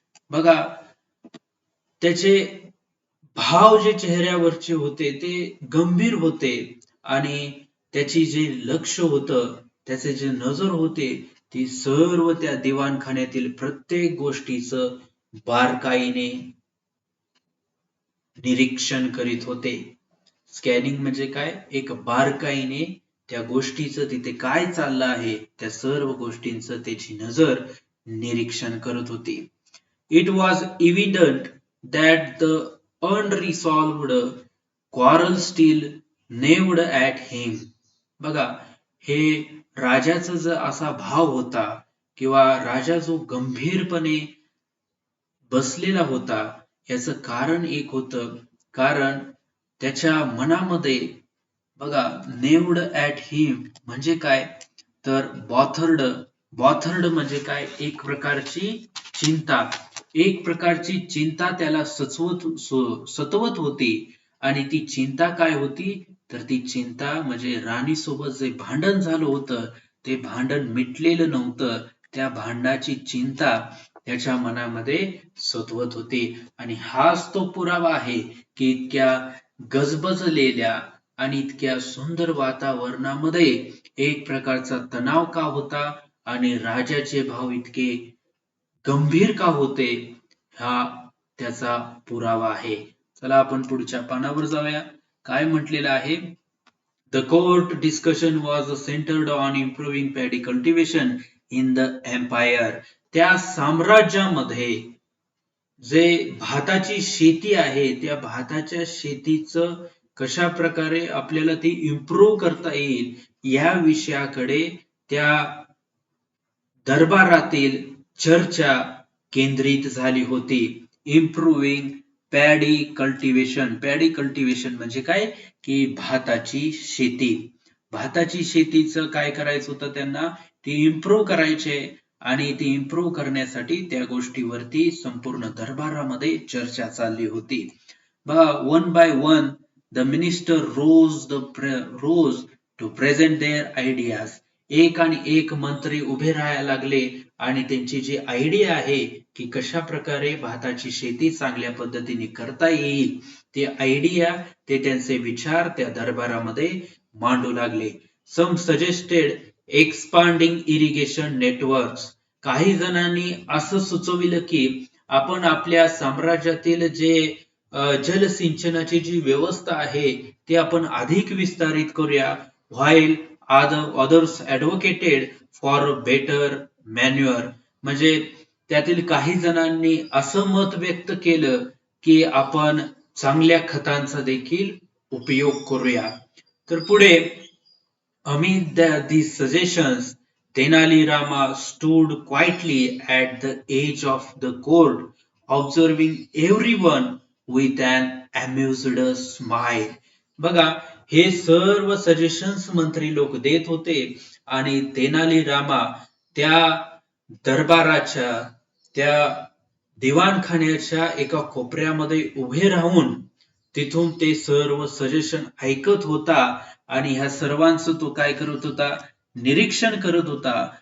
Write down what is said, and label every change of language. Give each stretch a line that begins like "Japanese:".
Marathi: बघा, त्याचे भाव जे चेहऱ्यावरचे होते ते गंभीर होते आणि त्याची जे लक्ष होतं, त्याचे जे नजर होते ती सर्व त्या दिवाणखान्यातील प्रत्येक गोष्टीचं बारकाईने निरीक्षण करीत होते. स्कॅनिंग म्हणजे काय, एक बारकाईने त्या गोष्टीचं तिथे काय चाललं आहे त्या सर्व गोष्टींचं त्याची नजर निरीक्षण करत होती.
English: It was evident that the unresolved quarrel still gnawed at him.
Marathi: बघा, हे राजाचा जो असा भाव होता किंवा राजा जो गंभीरपणे बसलेला होता, याचं कारण एक होतं, कारण त्याच्या मनामध्ये बघा,
English: नेव्ड at him
Marathi: म्हणजे काय, तर बॉथर्ड म्हणजे काय, एक प्रकारची चिंता, एक प्रकारची चिंता त्याला सतवत होती. आणि ती चिंता काय होती, तर ती चिंता म्हणजे राणीसोबत जे भांडण झालं होतं ते भांडण मिटलेलं नव्हतं. त्या भांडणाची चिंता त्याच्या मनामध्ये सतवत होती. आणि हाच तो पुरावा आहे की इतक्या गजबजलेल्या आणि इतक्या सुंदर वातावरणामध्ये एक प्रकारचा तणाव का होता आणि राजाचे भाव इतके गंभीर का होते, हा त्याचा पुरावा आहे. चला आपण पुढच्या पानावर जाऊया. काय म्हटलेलं आहे,
English: The court discussion was centered on improving paddy cultivation in the empire.
Marathi: त्या साम्राज्यामध्ये जे भाताची शेती आहे त्या भाताच्या शेतीचं कशा प्रकारे आपल्याला ती इम्प्रूव्ह करता येईल या विषयाकडे त्या दरबारातील चर्चा केंद्रित झाली होती.
English: Improving paddy cultivation.
Marathi: Paddy cultivation म्हणजे काय, की भाताची शेती. भाताची शेतीचं काय करायचं होतं त्यांना, ती इम्प्रूव्ह करायचे आणि ती इम्प्रूव्ह करण्यासाठी त्या गोष्टीवरती संपूर्ण दरबारामध्ये चर्चा चालली होती. बघा,
English: One by one the minister rose to present their ideas.
Marathi: एक आणि एक मंत्री उभे राहायला लागले आणि त्यांची जी आयडिया आहे की कशा प्रकारे भाताची शेती चांगल्या पद्धतीने करता येईल, ते आयडिया, ते त्यांचे विचार त्या दरबारामध्ये मांडू लागले.
English: Some suggested expanding irrigation networks.
Marathi: काही जणांनी असं सुचविलं की आपण आपल्या साम्राज्यातील जे जलसिंचनाची जी व्यवस्था आहे ती आपण अधिक विस्तारित करूया. While
English: others advocated for better manure.
Marathi: म्हणजे त्यातील काही जणांनी असं मत व्यक्त केलं की आपण चांगल्या खतांचा देखील उपयोग करूया. तर पुढे
English: amid these suggestions, Tenali Rama stood quietly at the edge of the court, observing everyone with an amused smile.
Marathi: बघा, हे सर्व सजेशन्स मंत्री लोक देत होते आणि तेनाली रामा त्या दरबाराच्या, त्या दिवाणखान्याच्या एका कोपऱ्यामध्ये उभे राहून तिथून ते सर्व सजेशन ऐकत होता आणि ह्या सर्वांचं तो काय करत होता, निरीक्षण करत होता.